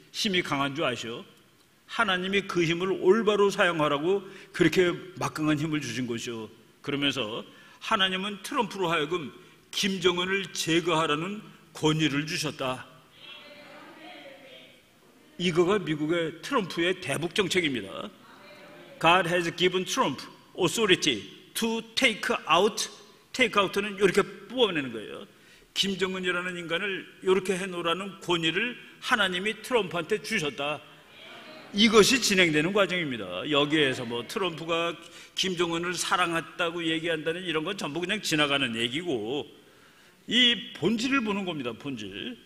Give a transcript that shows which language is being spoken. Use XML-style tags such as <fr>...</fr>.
<ko>힘이 강한 줄 아시오? 하나님이 그 힘을 올바로 사용하라고 그렇게 막강한 힘을 주신 것이오. 그러면서 하나님은 트럼프로 하여금 김정은을 제거하라는 권위를 주셨다. 이거가 미국의 트럼프의 대북 정책입니다.</ko> <en>God has given Trump authority to take out.</en> <ko>take out는 이렇게 뽑아내는 거예요. 김정은이라는 인간을 이렇게 해놓으라는 권위를 하나님이 트럼프한테 주셨다. 이것이 진행되는 과정입니다. 여기에서 뭐 트럼프가 김정은을 사랑했다고 얘기한다는 이런 건 전부 그냥 지나가는 얘기고 이 본질을 보는 겁니다. 본질.</ko>